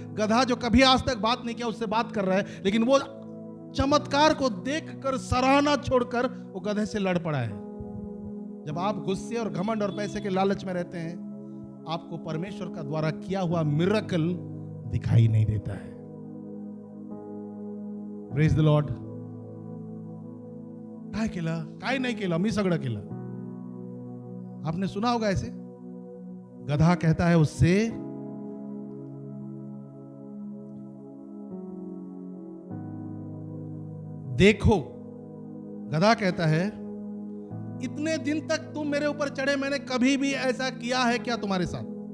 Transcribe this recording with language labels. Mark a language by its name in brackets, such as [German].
[Hindi] गधा जो कभी आज तक बात नहीं किया उससे बात कर रहा है, लेकिन वो चमत्कार को देखकर सराहना छोड़कर वो गधे से लड़ पड़ा है। जब आप गुस्से और घमंड और पैसे के लालच में रहते हैं, आपको परमेश्वर का द्वारा किया हुआ मिरेकल दिखाई नहीं देता है। [English] Praise the Lord. [Marathi] काय केलं, काय नहीं केलं, मी सगळं केलं। [Hindi] आपने सुना होगा ऐसे। गधा कहता है उससे, देखो, गधा कहता है, इतने दिन तक तुम मेरे ऊपर चढ़े, मैंने कभी भी ऐसा किया है क्या तुम्हारे साथ।